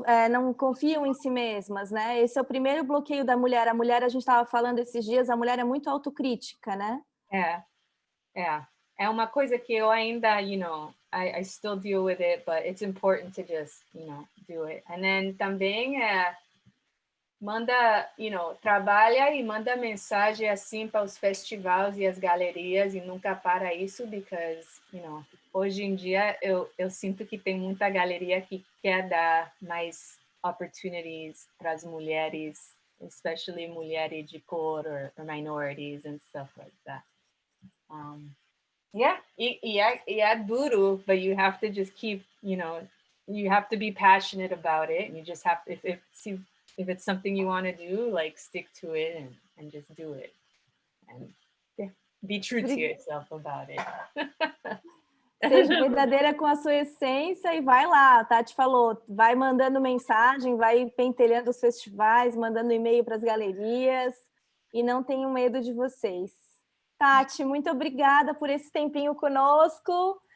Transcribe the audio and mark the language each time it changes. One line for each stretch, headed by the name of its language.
Portuguese: Não confiam em si mesmas, né? Esse é o primeiro bloqueio da mulher. A mulher, a gente estava falando esses dias, a mulher é muito autocrítica, né? É uma coisa que eu ainda,
English: I still deal with it, but it's important to just, do it. And then
Portuguese: também manda, trabalha e manda mensagem assim para os festivais e as galerias e nunca para isso,
English: because,
Portuguese: hoje em dia eu sinto que tem muita galeria que quer dar mais
English: opportunities
Portuguese: para as mulheres,
English: especially
Portuguese: mulheres de cor
English: or minorities and stuff like that.
Portuguese: E é duro,
English: but you have to just keep, you have to be passionate about it, and you just have to, if it's something you want to do, stick to it and just do it. And be true to yourself about it.
Portuguese: Seja verdadeira com a sua essência e vai lá. A Tati falou, vai mandando mensagem, vai pentelhando os festivais, mandando e-mail para as galerias e não tenham medo de vocês. Tati, muito obrigada por esse tempinho conosco.